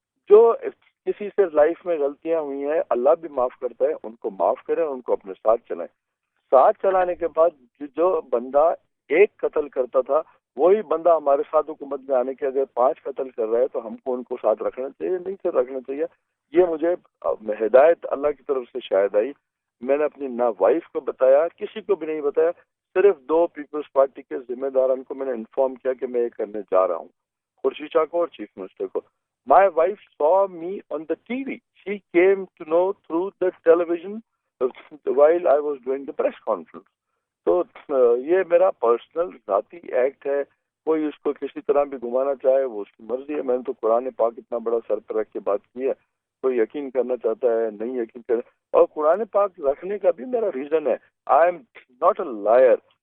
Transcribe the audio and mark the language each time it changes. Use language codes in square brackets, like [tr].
[ur] جو کسی سے لائف میں غلطیاں ہوئی ہیں اللہ بھی معاف کرتا ہے، ان کو معاف کریں، ان کو اپنے ساتھ چلائیں۔ ساتھ چلانے کے بعد جو بندہ ایک قتل کرتا تھا، وہی بندہ ہمارے ساتھ حکومت میں آنے کے اگر 5 قتل کر رہا ہے تو ہم کو ان کو ساتھ رکھنا چاہیے، نہیں سے رکھنا چاہیے۔ یہ مجھے ہدایت اللہ کی طرف سے شاید آئی۔ میں نے اپنی نہ وائف کو بتایا، کسی کو بھی نہیں بتایا، صرف 2 پیپلز پارٹی کے ذمہ داران کو میں نے انفارم کیا کہ میں یہ کرنے جا رہا ہوں، خورشید شاہ کو اور چیف منسٹر کو۔ [en] My wife saw me on the TV. She came to know through the television while I was doing the press conference. [ur] تو یہ میرا پرسنل ذاتی ایکٹ ہے، کوئی اس کو کسی طرح بھی گھمانا چاہے وہ اس کی مرضی ہے۔ میں نے تو قرآن پاک اتنا بڑا سر پر رکھ کے بات کی ہے، کوئی یقین کرنا چاہتا ہے نہیں یقین کر، اور قرآن پاک رکھنے کا بھی میرا ریزن ہے۔ [en] I am not a liar,